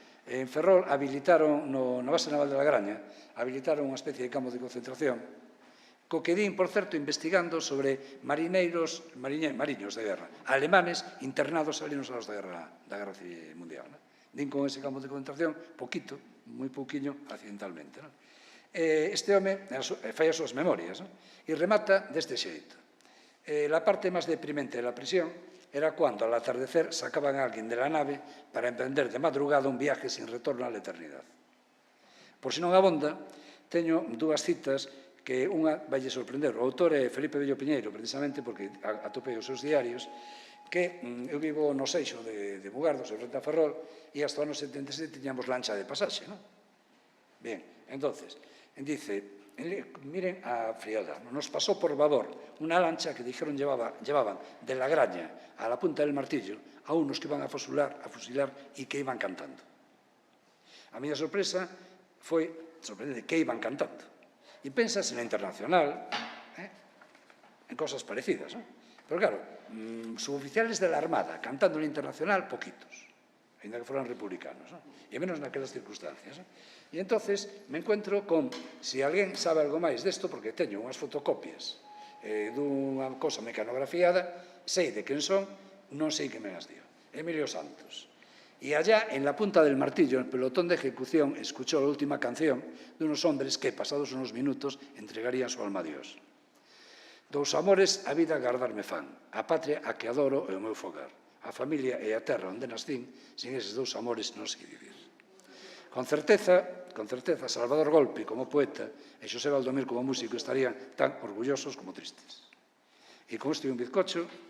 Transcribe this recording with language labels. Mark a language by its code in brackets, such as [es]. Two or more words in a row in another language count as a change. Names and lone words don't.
[gl] En Ferrol habilitaron, na base naval de la Graña, habilitaron unha especie de campo de concentración, co que din, por certo, investigando sobre mariños de guerra, alemanes internados ali nos anos da Guerra Civil Mundial. Din con ese campo de concentración, poquito, moi pouquiño, accidentalmente. Este home fai as súas memorias e remata deste xeito. [es] La parte máis deprimente de la prisión era cuando, al atardecer, sacaban a alguén de la nave para emprender de madrugada un viaje sin retorno a la eternidad. [gl] Por si non abonda, teño dúas citas que unha vai sorprender. O autor é Felipe Bello Piñeiro, precisamente porque atopei os seus diarios, que eu vivo no Seixo de Mugardos, en frente a Ferrol, e hasta o ano 77 tiñamos lancha de pasaxe, non? [es] Bien, entonces, dice, miren a frialdad, nos pasó por babor una lancha que dijeron llevaban de la Graña a la Punta del Martillo a unos que iban a fusilar y que iban cantando. [gl] A miña sorpresa foi sorprendente que iban cantando. [es] E pensas en la Internacional, en cosas parecidas, ¿no? Pero claro, suboficiales de la Armada cantando en la Internacional, poquitos, ainda que fueran republicanos, ¿no? [gl] E menos naquelas circunstancias, ¿no? E [es] entonces me encuentro con, [gl] se alguén sabe algo máis desto, porque teño unhas fotocopias dunha cosa mecanografiada, sei de quen son, non sei que me as dio. Emilio Santos. [es] Y allá, en la Punta del Martillo, el pelotón de ejecución escuchó la última canción de unos hombres que, pasados unos minutos, entregarían su alma a Dios. [gl] Dous amores a vida guardarme fan, a patria a que adoro e o meu fogar, a familia e a terra onde nascín, sin eses dous amores non sei vivir. Con certeza, Salvador Golpi como poeta e Xosé Valdomir como músico estarían tan orgullosos como tristes. E con isto e un bizcocho,